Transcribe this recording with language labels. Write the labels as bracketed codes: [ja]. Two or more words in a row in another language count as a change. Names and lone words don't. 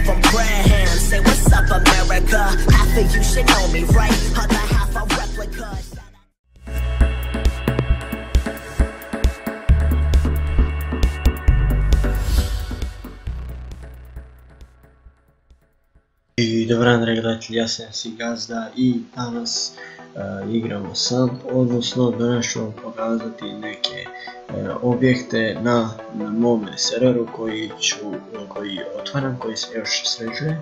[en] Graham, say what's up America. Half of you should know me, right? Other half a replica. [hr] I dobar dan dragi gledatelji, ja sam si Gazda i danas igramo Samp, odnosno danas ću vam pokazati neke objekte na mome serveru koji otvaram, koji se još sređuje.